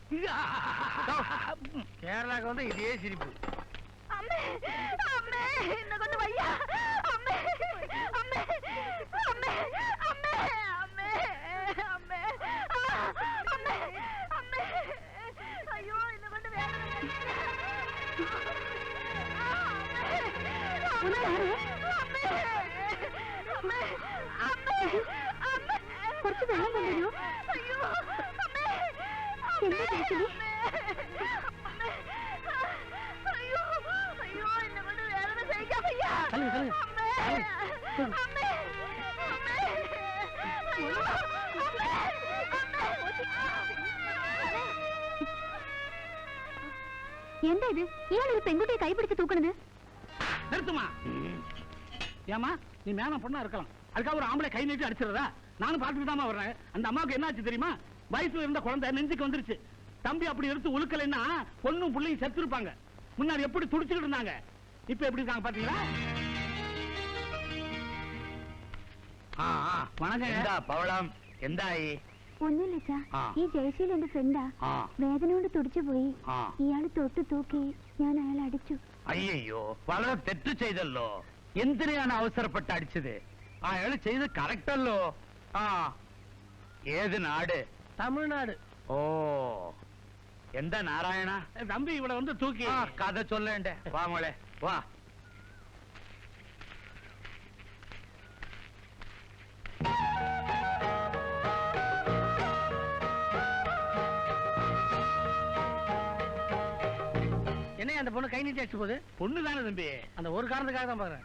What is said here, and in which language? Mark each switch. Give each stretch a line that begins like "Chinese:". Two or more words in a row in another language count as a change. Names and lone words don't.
Tamil: கேரளாக்கு வந்து இதே சிரிப்பு. அம்மே அம்மே என்ன கொண்டு வையா. அம்மே அம்மே அம்மே அம்மே அம்மே அம்மே அம்மே அம்மே ஐயோ என்ன கொண்டு வேற
Malayalam: കുറച്ച് വെള്ളം കൊണ്ടുവരൂ.
Tamil: ஐயோ அம்மே
Malayalam: എന്താ കഴിച്ചത്? ஐயோ ஐயோ என்ன கொண்டு வேற செய்யா ஐயா. தள்ளு. அம்மே அம்மே அம்மே ஐயோ அம்மே എന്താ ഇത്? ഇയാൾ ഒരു പെൺകുട്ടിയെ കൈപിടിച്ച് തൂക്കണത്?
Tamil: நிறுத்துமா. ஏமா நீ மேன பொண்ணா இருக்கலாம், அதுக்காக ஒரு ஆம்பளை கை நீட்டி அடிச்சிடறதா? நானும் பார்த்துட்டு தான் வர்றேன். அந்த அம்மாவுக்கு என்னாச்சு தெரியுமா? வயசுல இருந்த குழந்தை நெஞ்சுக்கு வந்துருச்சு. தம்பி அப்படி எடுத்து உழுக்கலைன்னா பொண்ணும் பிள்ளையும் செத்துருப்பாங்க. முன்னாடி எப்படி துடிச்சுக்கிட்டு இருந்தாங்க, இப்ப எப்படி இருக்காங்க பாத்தீங்களா? வணக்கம்.
Malayalam: பவளம் എന്തായി? ഒന്നുമില്ല, ഈ ജയശീൽ എന്റെ ഫ്രണ്ടാ. വേദന കൊണ്ട് തുടിച്ചു പോയി. ഇയാള് തൊട്ട് തൂക്കി, ഞാൻ അയാളെ അടിച്ചു. അയ്യോ, വളരെ തെറ്റ് ചെയ്തല്ലോ. എന്തിനാണ് അവസരപ്പെട്ട് അടിച്ചത്? അയാൾ ചെയ്ത് കറക്റ്റ് അല്ലോ. ഏത് നാട്? തമിഴ്നാട്. ഓ, എന്താ നാരായണ?
Tamil: தம்பி இவளை வந்து தூக்கி
Malayalam: കഥ ചൊല്ലേണ്ടേ. വാ മോളെ വാ.
Tamil: என்ன அந்த பொண்ணு கை நீட்டி அடிச்சு போகுது? பொண்ணு தானே தம்பி. அந்த ஒரு காரணத்துக்காக தான் பாக்குறேன்.